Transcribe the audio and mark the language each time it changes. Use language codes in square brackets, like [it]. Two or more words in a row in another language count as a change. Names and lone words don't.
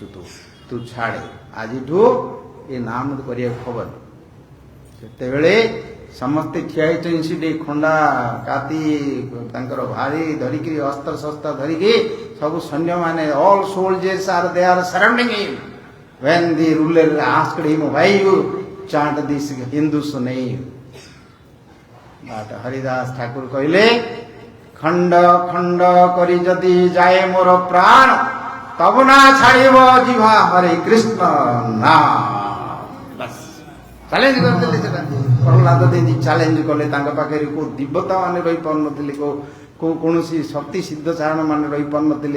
[or] ତୁ ଛାଡ଼େ, ଆଜିଠୁ ଏ ନାମ କରିବାକୁ ହବନି। ସେତେବେଳେ ସମସ୍ତେ ଠିଆ ହେଇଛନ୍ତି। ସେଠି ଖଣ୍ଡା କାତି ତାଙ୍କର ଭାରି ଧରିକି, ଅସ୍ତ୍ର ଶସ୍ତ୍ର ଧରିକି ସବୁ ସୈନ୍ୟମାନେ, [en] all soldiers are they are surrounding him when the ruler asked him why you chant this Hindu's name. [or] but ହରିଦାସ ଠାକୁର କହିଲେ, ଖଣ୍ଡ ଖଣ୍ଡ କରି ଯଦି ଯାଏ ମୋର ପ୍ରାଣ, ତବୁ ନା ଛାଡ଼ିବ ଜିଭା ହରେ କୃଷ୍ଣ ନାମ। ଚ୍ୟାଲେଞ୍ଜ କରିଦେଲେ। ସେଟା ପ୍ରହ୍ଲାଦ ଦେଇ ଚ୍ୟାଲେଞ୍ଜ କଲେ। ତାଙ୍କ ପାଖରେ କୋଉ ଦେବତା ମାନେ ରହିପାରୁନଥିଲେ, କୌଣସି ଶକ୍ତି ସିଦ୍ଧ ଚାରଣ ମାନେ ରହିପାରୁନଥିଲେ।